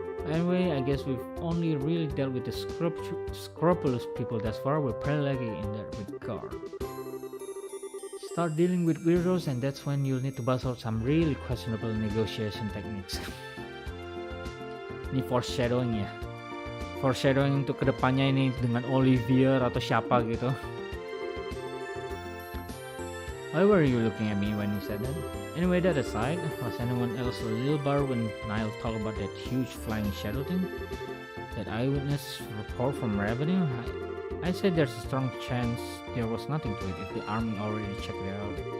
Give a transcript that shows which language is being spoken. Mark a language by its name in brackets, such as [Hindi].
[English] Anyway, I guess we've only really dealt with the scrupulous people thus far. We're pretty lucky in that regard. Start dealing with weirdos and that's when you'll need to bust out some really questionable negotiation techniques. [Indonesian] Ini foreshadowing ya. Foreshadowing untuk kedepannya ini dengan Olivier atau siapa gitu. [English] Why were you looking at me when you said that? Anyway, that aside, was anyone else a little bar when Niall talked about that huge flying shadow thing? That eyewitness report from Revenue? I said there's a strong chance there was nothing to it if the army already checked it out.